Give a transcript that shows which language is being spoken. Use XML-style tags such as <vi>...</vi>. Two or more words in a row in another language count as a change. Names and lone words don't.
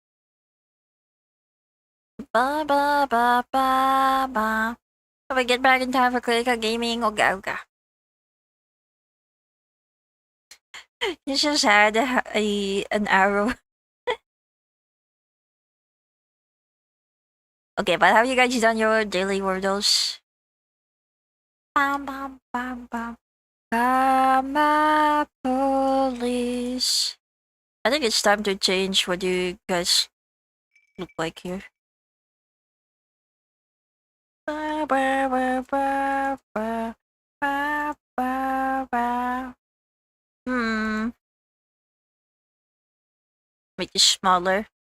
<en>Ba ba ba ba ba. If I get back in time for Clinica Gaming, oga oga. You just had an arrow. Okay, but have you guys done your daily wordles? Bam bam bam bam. Kama police. I think it's time to change what you guys look like here. Ba ba ba ba ba ba ba ba. Make it smaller.</en>